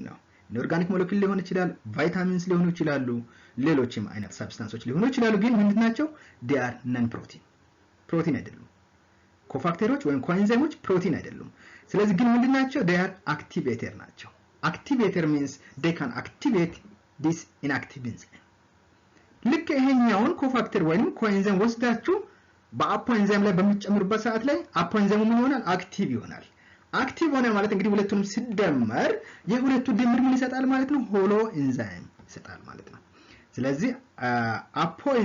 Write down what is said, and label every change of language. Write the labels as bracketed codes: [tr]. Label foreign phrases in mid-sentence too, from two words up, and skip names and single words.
[am] ነው ኦርጋኒክ ሞለኪል ሊሆን ይችላል ቫይታሚንስ ሊሆኑ ይችላሉ ሌሎችም አይነት ሰብስታንሶች ሊሆኑ ይችላሉ ግን ምንድናቸው [en] they are non protein [am] ፕሮቲን አይደሉም ኮፋክተሮች ወይም ኮኤንዛይሞች ፕሮቲን አይደሉም ስለዚህ ግን ምንድናቸው [en] they are activator [am] ናቸው [en] activator means they can activate this inactive enzyme [am] ልክ ይሄኛውን ኮፋክተር ወይም ኮኤንዛይም ወስዳችሁ በአፖ ኤንዛይም ላይ በሚጨምሩበት ሰዓት ላይ አፖ ኤንዛይሙ ምን ይሆናል አክቲቭ ይሆናል አክቲቭ ሆነ ማለት እንግዲህ ሁለቱንም ሲደመር የሁለቱ ድምር ምን ይሰጣል ማለት ነው ሆሎ ኤንዛይም ይሰጣል ማለት ነው ስለዚህ አፖ